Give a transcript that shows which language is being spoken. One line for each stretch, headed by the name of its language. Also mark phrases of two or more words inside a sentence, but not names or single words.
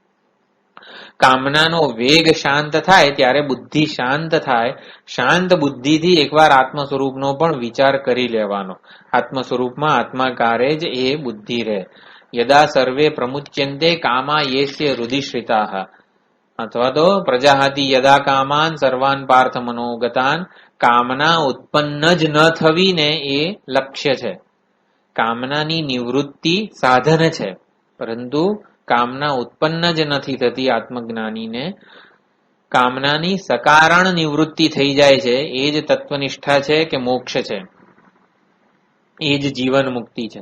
Gujarati: કામનાનો વેગ શાંત થાય ત્યારે બુદ્ધિ શાંત થાય. શાંત બુદ્ધિથી એકવાર આત્મ સ્વરૂપનો પણ વિચાર કરી લેવાનો. આત્મ સ્વરૂપમાં આત્માકારે જ એ બુદ્ધિ રહે.
Sanskrit: यदा सर्वे प्रमुच्यंते कामा येस्य हृदिश्रिताः,
Gujarati: અથવા તો
Sanskrit: प्रजाहाति यदा कामान सर्वान पार्थ मनोगतान.
Gujarati: કામના ઉત્પન્ન જ ન થવી ને એ લક્ષ્ય છે. કામનાની નિવૃત્તિ સાધન છે, પરંતુ કામના ઉત્પન્ન જ નથી થતી આત્મજ્ઞાનીને. કામનાની સકારણ નિવૃત્તિ થઈ જાય છે, એ જ તત્વનિષ્ઠા છે કે મોક્ષ છે, એ જ જીવન મુક્તિ છે.